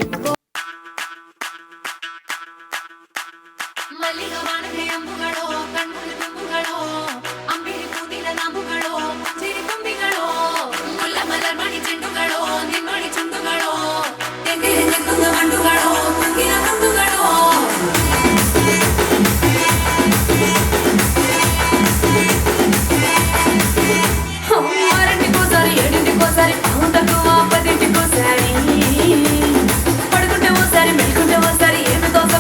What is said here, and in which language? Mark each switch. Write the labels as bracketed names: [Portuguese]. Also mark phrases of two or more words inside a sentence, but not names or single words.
[Malayalam] മല്ലികവാണന്റെ അമ്പുകളോ കൺമുള്ള തുമ്പുകളോ അമ്പിളി പൂതിര നാമ്പുകളോ ചിരി തുമ്പികളോ മുല്ലമലർ മണി ചെണ്ടുകളോ നിന്മണി ചുണ്ടുകളോ തെങ്ങിൽ നിൽക്കുന്ന വണ്ടുകളോ കുങ്കിന കണ്ടുകളോ [Telugu] ఆరింటికోసారి ఏడింటికోసారి అవుటకు ఆపదింటికోసారి పడుకుంటే ఓసారి మెలుకుంటే ఓసారి ఏమి దోసక